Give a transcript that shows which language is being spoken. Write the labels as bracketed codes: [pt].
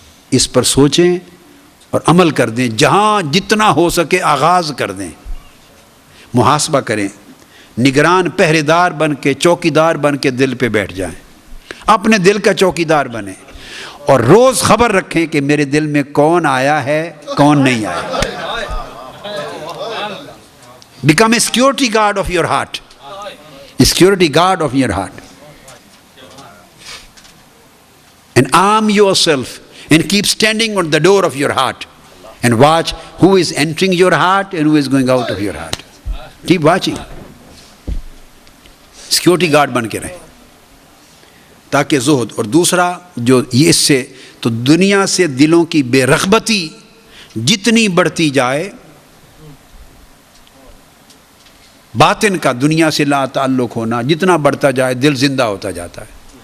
[ur] اس پر سوچیں اور عمل کر دیں. جہاں جتنا ہو سکے آغاز کر دیں، محاسبہ کریں، نگران پہرے دار بن کے، چوکی دار بن کے دل پہ بیٹھ جائیں، اپنے دل کا چوکی دار بنیں، اور روز خبر رکھیں کہ میرے دل میں کون آیا ہے کون نہیں آیا. [en] Become a security guard of your heart. security guard of your heart. And arm yourself and keep standing on the door of your heart and watch who is entering your heart and who is going out of your heart. Keep watching. [ur] Security guard بن کے رہیں تاکہ زہد. اور دوسرا جو یہ اس سے تو دنیا سے دلوں کی بے رغبتی جتنی بڑھتی جائے، باطن کا دنیا سے لا تعلق ہونا جتنا بڑھتا جائے دل زندہ ہوتا جاتا ہے.